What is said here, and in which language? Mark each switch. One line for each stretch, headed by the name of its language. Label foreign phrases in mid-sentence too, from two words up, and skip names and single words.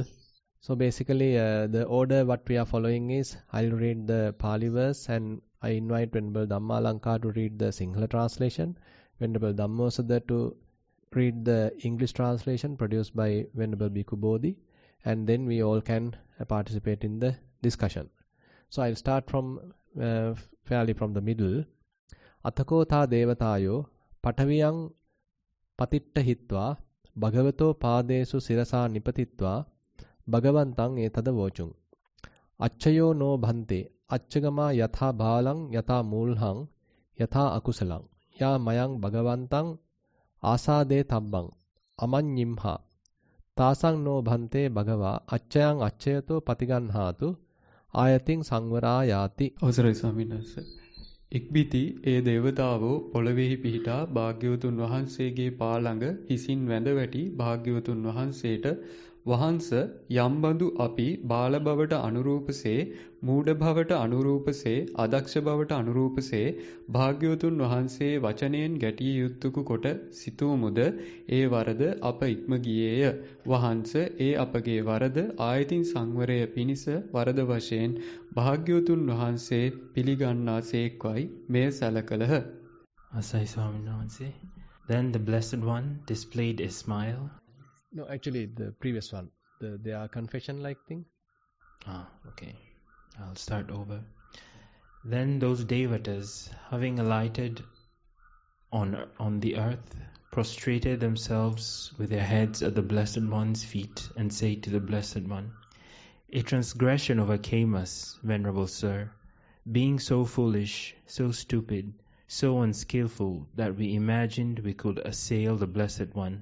English: So basically the order what we are following is, I'll read the Pali verse and I invite Venerable Dhammalanka to read the Sinhala translation, Venerable Dhammosada to read the English translation produced by Venerable Bhikkhu Bodhi, and then we all can participate in the discussion. So I'll start from fairly from the middle.
Pali: Athako tha devatayo pataviyang patitta hitva bhagavato padesu sirasa nipatitva bhagavantang etada vocung. Acchayo no bhante accagama yatha bhalang yatha mulhang yatha akusalang ya mayang bhagavantang asade tabbang amanyimha tasang no bhante bhagava accayang accayato patiganhatu ආයතින් සංවරා යාති.
Sinhala: අවසරයි ස්වාමීන් වහන්සේ. ඉක්බිති ඒ දේවතාවෝ පොළොවේහි පිහිටා භාග්‍යවතුන් වහන්සේගේ පා ළඟ හිසින් වැඳ වැටි භාග්‍යවතුන් වහන්සේට වහන්ස යම්බඳු අපි බාල බවට අනුරූපසේ මූඩ බවට අනුරූපසේ අදක්ෂ බවට අනුරූපසේ භාග්‍යවතුන් වහන්සේ වචනයෙන් ගැටිය යුත්තකු කොට සිතූමුද ඒ වරද අප ඉක්ම ගියේය. වහන්ස ඒ අපගේ වරද ආයතින් සංවරය පිණිස වරද වශයෙන් භාග්‍යවතුන් වහන්සේ පිළිගන්නාසේක්වයි මෙය සැලකලහ. Asai Swaminathan.
English: Then the Blessed One displayed a smile. No, actually the previous one, they are confession-like thing. Okay. I'll start over. Then those devatas, having alighted on the earth, prostrated themselves with their heads at the Blessed One's feet and say to the Blessed One, "A transgression overcame us, Venerable Sir, being so foolish, so stupid, so unskillful that we imagined we could assail the Blessed One.